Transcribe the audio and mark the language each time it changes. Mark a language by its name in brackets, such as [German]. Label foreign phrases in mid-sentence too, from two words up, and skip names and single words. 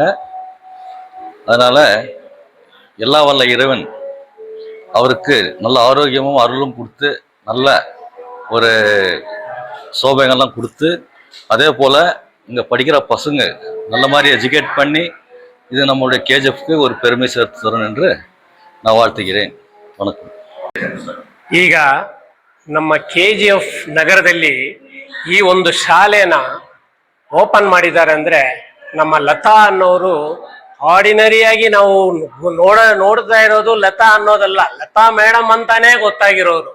[Tamil] அதனால் எல்லா வல்ல இறைவன் அவருக்கு நல்ல ஆரோக்கியமும் அருளும் கொடுத்து நல்ல ஒரு சோபைகள்லாம் கொடுத்து, அதே போல் இங்கே படிக்கிற பசங்க நல்ல மாதிரி எஜுகேட் பண்ணி இது நம்மளுடைய KGFக்கு ஒரு பெருமை சேர்த்து தரும் என்று நான் வாழ்த்துகிறேன். வணக்கம். [Kannada] ಈಗ ನಮ್ಮ KGF ನಗರದಲ್ಲಿ ಈ ಒಂದು ಶಾಲೆನ ಓಪನ್ ಮಾಡಿದ್ದಾರೆ ಅಂದರೆ ನಮ್ಮ ಲತಾ ಅನ್ನೋರು ಆರ್ಡಿನರಿಯಾಗಿ ನಾವು ನೋಡ್ತಾ ಇರೋದು ಲತಾ ಅನ್ನೋದಲ್ಲ, ಲತಾ ಮೇಡಮ್ ಅಂತಾನೆ ಗೊತ್ತಾಗಿರೋರು.